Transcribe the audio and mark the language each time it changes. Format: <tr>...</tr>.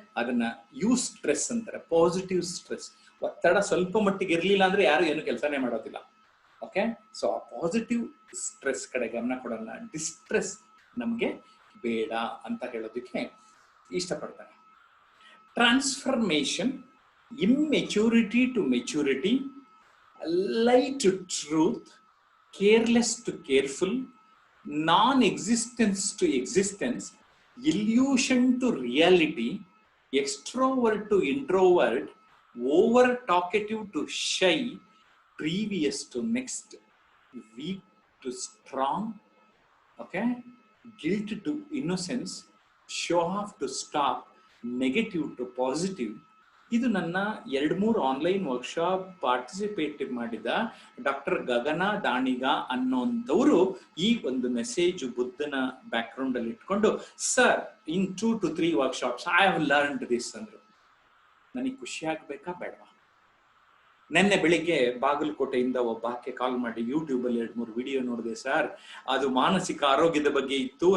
<kn>ಅದನ್ನ ಸ್ಟ್ರೆಸ್ ಅಂತಾರೆ, positive stress. ಒತ್ತಡ ಸ್ವಲ್ಪ ಮಟ್ಟಿಗೆ ಇರ್ಲಿಲ್ಲ ಅಂದ್ರೆ ಯಾರು ಏನು ಕೆಲಸನೇ ಮಾಡೋದಿಲ್ಲ. ಓಕೆ, ಸೊ ಆ ಪಾಸಿಟಿವ್ ಸ್ಟ್ರೆಸ್ ಕಡೆ ಗಮನ ಕೊಡೋಣ. ಡಿಸ್ಟ್ರೆಸ್ ನಮ್ಗೆ ಬೇಡ ಅಂತ ಹೇಳೋದಕ್ಕೆ ಇಷ್ಟಪಡ್ತಾರೆ.</kn> <en>Transformation, immaturity to maturity, lie to truth, careless to careful, non-existence to existence, illusion to reality, extrovert to introvert, over talkative to shy, previous to next, weak to strong, okay, guilt to innocence, show off to stop, negative to positive.</en> <kn>ಇದು ನನ್ನ 2-3 online workshop participate ಮಾಡಿದ doctor ಗಗನ ದಾಣಿಗ ಅನ್ನೋಂಥವ್ರು ಈ ಒಂದು message ಬುದ್ಧನ back ground ಅಲ್ಲಿ ಇಟ್ಕೊಂಡು, sir</kn> <en>in 2 to 3 workshops I have learned this</en> <kn>ಅಂದ್ರು. ನನಗೆ ಖುಷಿ ಆಗ್ಬೇಕಾ ಬೇಡವಾ? ನೆನ್ನೆ ಬೆಳಿಗ್ಗೆ ಬಾಗಲಕೋಟೆಯಿಂದ ಒಬ್ಬ ಆಕೆ ಕಾಲ್ ಮಾಡಿ, ಯೂಟ್ಯೂಬ್ ಅಲ್ಲಿ 2-3 ವಿಡಿಯೋ ನೋಡಿದೆ ಸರ್, ಅದು ಮಾನಸಿಕ ಆರೋಗ್ಯದ ಬಗ್ಗೆ ಇತ್ತು.</kn>